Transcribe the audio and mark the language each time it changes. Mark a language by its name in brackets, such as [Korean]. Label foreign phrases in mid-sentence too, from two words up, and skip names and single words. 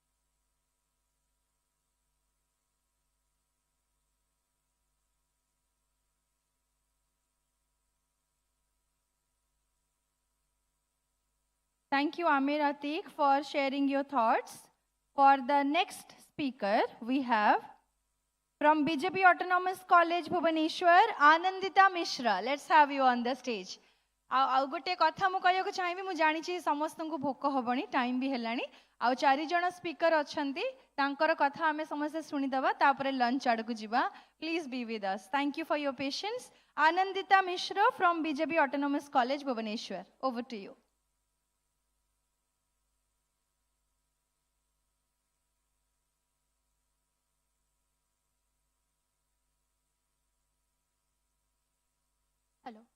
[English] Thank you, Amir Atik, for sharing your thoughts. For the next speaker, we have from BJP Autonomous College, Bhubaneswar, Anandita Mishra. Let's have you on the stage. [Odia] ଆଉ ଗୋଟେ କଥା ମୁଁ କହିବାକୁ ଚାହିଁବି, ମୁଁ ଜାଣିଛି ସମସ୍ତଙ୍କୁ ଭୋକ ହବଣି, ଟାଇମ୍ ବି ହେଲାଣି, ଆଉ 4 ଜଣ ସ୍ପିକର ଅଛନ୍ତି, ତାଙ୍କର କଥା ଆମେ ସମସ୍ତେ ଶୁଣିଦେବା, ତାପରେ ଲଞ୍ଚ ଆଡ଼କୁ ଯିବା. [English] ପ୍ଲିଜ୍ be with us. Thank you for your patience. Anandita Mishra from BJP Autonomous College, Bhubaneswar. Over to you. Hello.